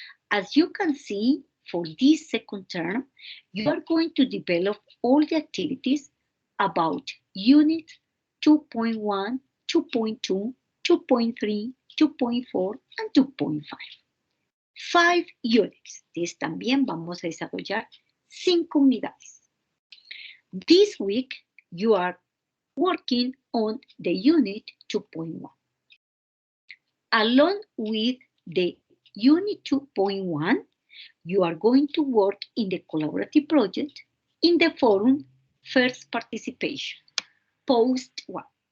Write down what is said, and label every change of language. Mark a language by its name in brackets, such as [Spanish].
[English] As you can see, for this second term, you are going to develop all the activities about unit 2.1, 2.2, 2.3, 2.4, and 2.5. 5 units. [Spanish] También vamos a desarrollar 5 unidades. [English] This week, you are working on the unit 2.1. Along with the unit 2.1, you are going to work in the collaborative project in the forum first participation, post 1.